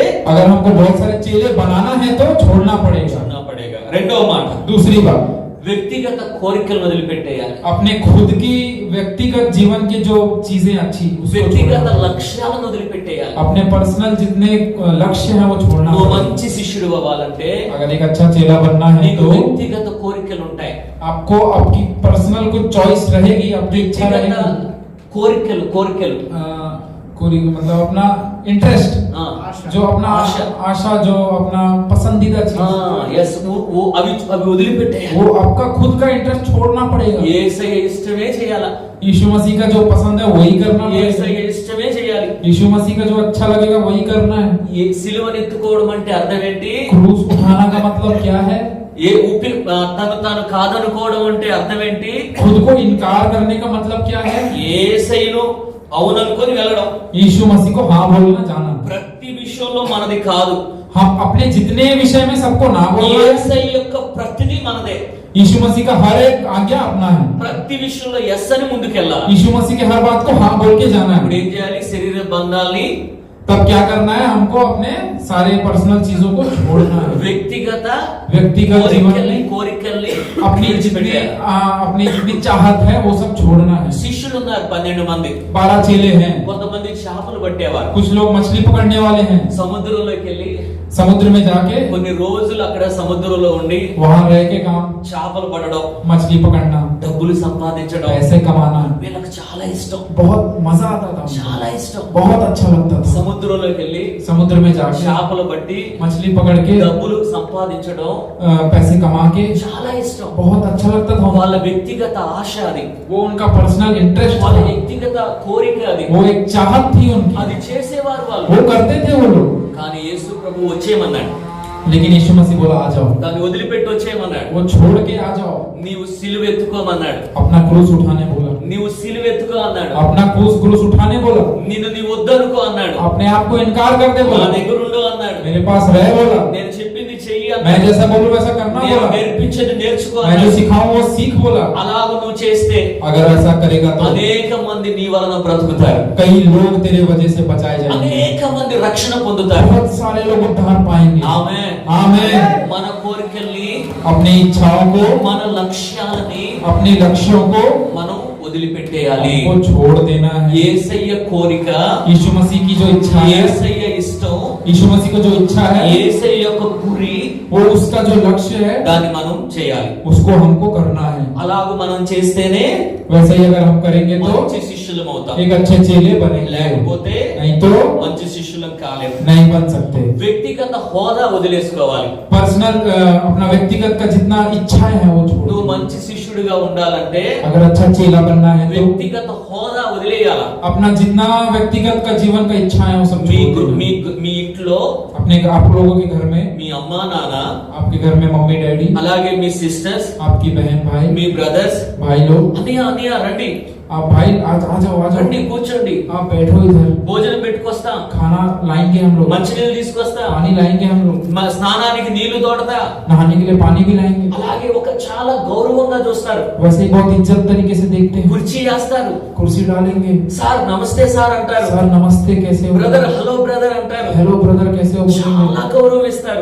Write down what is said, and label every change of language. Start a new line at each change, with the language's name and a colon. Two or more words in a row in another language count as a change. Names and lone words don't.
Hindi: अगर हमको बहुत सारे चेले बनाना है तो छोड़ना पड़ेगा।
Telugu: రెండవ మాట,
Hindi: दूसरी बात,
Telugu: వ్యక్తిగత కోరికలను వదిలిపెట్టేయాలి.
Hindi: अपने खुद की व्यक्तिगत जीवन की जो चीजें अच्छी उसको
Telugu: వ్యక్తిగత
Hindi: छोड़ना।
Telugu: లక్ష్యాలను వదిలిపెట్టేయాలి.
Hindi: अपने पर्सनल जितने लक्ष्य हैं वो छोड़ना
Telugu: నువ్వు
Hindi: पड़ेगा।
Telugu: మంచి శిష్యుడు అవ్వాలంటే
Hindi: अगर एक अच्छा चेला बनना है
Telugu: నీకు
Hindi: तो
Telugu: వ్యక్తిగత కోరికలు ఉంటాయి.
Hindi: आपको आपकी पर्सनल कुछ चॉइस रहेगी, अपनी इच्छा
Telugu: వ్యక్తిగత
Hindi: रहेगी।
Telugu: కోరికలు
Hindi: कोरी मतलब अपना इंटरेस्ट, ఆ, जो अपना आशा, जो अपना पसंदीदा चीज,
Telugu: yes, అవి వదిలిపెట్టేయాలి.
Hindi: वो आपका खुद का इंटरेस्ट छोड़ना पड़ेगा।
Telugu: యేసయ్య ఇష్టమే చేయాలా,
Hindi: यीशु मसीह का जो पसंद है वही करना पड़ेगा।
Telugu: యేసయ్య ఇష్టమే చేయాలి.
Hindi: यीशु मसीह का जो अच्छा लगेगा वही करना है।
Telugu: ఈ సిలువను ఎత్తుకోవడం అంటే అర్థం ఏంటి?
Hindi: क्रूस उठाना का मतलब क्या है?
Telugu: తను కాదనుకోవడం అంటే అర్థం ఏంటి?
Hindi: खुद को इनकार करने का मतलब क्या है?
Telugu: యేసయ్యను అవుననుకొని వెళ్ళడం.
Hindi: यीशु मसीह को हाँ बोलना जाना।
Telugu: ప్రతి విషయంలో మనది కాదు.
Hindi: हम अपने जितने विषय में सबको ना बोलना है।
Telugu: యేసయ్య యొక్క ప్రతిదీ మనదే.
Hindi: यीशु मसीह का हर एक आज्ञा अपना है।
Telugu: ప్రతి విషయంలో ఎస్ అని ముందుకెళ్ళాలి.
Hindi: यीशु मसीह के हर बात को हाँ बोल के जाना
Telugu: ఇప్పుడు
Hindi: है।
Telugu: ఏం చేయాలి? శరీర బంధాల్ని,
Hindi: तब क्या करना है? हमको अपने सारे पर्सनल चीजों को छोड़ना है।
Telugu: వ్యక్తిగత
Hindi: जीवन में
Telugu: కోరికల్ని
Hindi: अपनी जितनी अपनी जितनी चाहत है वो सब छोड़ना है।
Telugu: శిష్యులు ఉన్నారు 12 మంది.
Hindi: 12 चेले हैं।
Telugu: కొంతమంది చేపలు పట్టేవారు.
Hindi: कुछ लोग मछली पकड़ने वाले हैं।
Telugu: సముద్రంలోకి వెళ్ళి
Hindi: समुद्र में जाके
Telugu: కొన్ని రోజులు అక్కడ సముద్రంలో ఉండి
Hindi: वहां रह के काम,
Telugu: చేపలు పట్టడం,
Hindi: मछली पकड़ना,
Telugu: డబ్బులు సంపాదించడం
Hindi: पैसे कमाना
Telugu: వీళ్ళకి చాలా ఇష్టం,
Hindi: बहुत मजा आता था,
Telugu: చాలా ఇష్టం.
Hindi: बहुत अच्छा लगता था।
Telugu: సముద్రంలోకి వెళ్ళి
Hindi: समुद्र में जाके
Telugu: చేపలు పట్టి
Hindi: मछली पकड़ के
Telugu: డబ్బులు సంపాదించడం
Hindi: पैसे कमा के
Telugu: చాలా ఇష్టం.
Hindi: बहुत अच्छा लगता था।
Telugu: వాళ్ళ వ్యక్తిగత ఆశ అది,
Hindi: वो उनका पर्सनल इंटरेस्ट
Telugu: వాళ్ళ
Hindi: था,
Telugu: వ్యక్తిగత కోరిక అది.
Hindi: वो एक चाहत थी उनकी,
Telugu: అది చేసేవారు వాళ్ళు.
Hindi: वो करते थे वो लोग।
Telugu: కానీ యేసు ప్రభు వచ్చేయమన్నాడు,
Hindi: लेकिन यीशु मसीह बोला आ जाओ,
Telugu: దాన్ని వదిలిపెట్టి వచ్చేయమన్నాడు.
Hindi: वो छोड़ के आ जाओ,
Telugu: నీవు సిలువ ఎత్తుకోమన్నాడు.
Hindi: अपना क्रूस उठाने बोला,
Telugu: నీవు సిలువ ఎత్తుకో అన్నాడు.
Hindi: अपना क्रूस उठाने बोला,
Telugu: నిన్ను నీ వద్దనుకో అన్నాడు.
Hindi: अपने आप को इनकार कर दे
Telugu: నా
Hindi: बोला,
Telugu: దగ్గర ఉండు అన్నాడు.
Hindi: मेरे पास रह बोला,
Telugu: నేను చెప్పింది చెయ్యి
Hindi: मैं
Telugu: అన్నాడు.
Hindi: जैसा बोलूं वैसा करना
Telugu: నేను
Hindi: बोला,
Telugu: నేర్పించేది నేర్చుకో
Hindi: मैं जो
Telugu: అన్నాడు.
Hindi: सिखाऊं वो सीख बोला।
Telugu: అలాగ నువ్వు చేస్తే
Hindi: अगर ऐसा करेगा तो
Telugu: అనేక మంది నీ వలన బ్రతుకుతారు.
Hindi: कई लोग तेरे वजह से बचाए जाएंगे,
Telugu: అనేక మంది రక్షణ పొందుతారు.
Hindi: बहुत सारे लोग उद्धार पाएंगे।
Telugu: ఆమేన్.
Hindi: आमीन।
Telugu: మన కోరికల్ని,
Hindi: अपनी इच्छाओं को,
Telugu: మన లక్ష్యాలని
Hindi: अपने लक्ष्यों को
Telugu: మనం వదిలిపెట్టేయాలి.
Hindi: हमको छोड़ देना है।
Telugu: యేసయ్య కోరిక,
Hindi: यीशु मसीह की जो इच्छा है,
Telugu: యేసయ్య ఇష్టం,
Hindi: यीशु मसीह को जो इच्छा है,
Telugu: యేసయ్య యొక్క గురి,
Hindi: वो उसका जो लक्ष्य है
Telugu: దాన్ని మనం చేయాలి.
Hindi: उसको हमको करना है।
Telugu: అలాగ మనం చేస్తేనే
Hindi: वैसे ही अगर हम करेंगे तो
Telugu: మంచి శిష్యులం అవుతాం.
Hindi: एक अच्छे चेले बनेंगे,
Telugu: లేకపోతే
Hindi: नहीं तो
Telugu: మంచి శిష్యులం కాలేము.
Hindi: नहीं बन सकते।
Telugu: వ్యక్తిగత హోదా వదిలేసుకోవాలి.
Hindi: पर्सनल अपना व्यक्तिगत का जितना इच्छाएं है वो
Telugu: నువ్వు
Hindi: छोड़ो।
Telugu: మంచి శిష్యుడిగా ఉండాలంటే
Hindi: अगर अच्छा चेला बनना है तो
Telugu: వ్యక్తిగత హోదా వదిలేయాల.
Hindi: अपना जितना व्यक्तिगत का जीवन का इच्छा है वो सब छोड़ दो।
Telugu: మీ ఇంట్లో
Hindi: अपने आप लोगों के घर में,
Telugu: మీ అమ్మా నాన్న,
Hindi: आपके घर में मम्मी डैडी,
Telugu: అలాగే మీ సిస్టర్స్,
Hindi: आपकी बहन भाई,
Telugu: మీ బ్రదర్స్,
Hindi: भाई लोग,
Telugu: అన్నయ్య రండి,
Hindi: आप भाई आज आ जाओ
Telugu: రండి కూర్చోండి,
Hindi: आप बैठो इधर,
Telugu: భోజనం పెట్టుకొస్తాం,
Hindi: खाना लाएंगे हम लोग,
Telugu: మంచినీళ్ళు తీసుకొస్తాం,
Hindi: पानी लाएंगे हम लोग,
Telugu: స్నానానికి నీళ్లు తోడతా.
Hindi: नहाने के लिए पानी भी लाएंगे।
Telugu: అలాగే ఒక చాలా గౌరవంగా చూస్తారు.
Hindi: वैसे ही बहुत इज्जत तरीके से देखते हैं,
Telugu: కుర్చీ వేస్తారు,
Hindi: कुर्सी डालेंगे,
Telugu: సార్ నమస్తే సార్ అంటారు,
Hindi: सर नमस्ते कैसे हो,
English: brother hello brother
Telugu: అంటారు,
English: hello brother
Hindi: कैसे हो
Telugu: చాలా
Hindi: बोलेंगे,
Telugu: గౌరవం ఇస్తారు.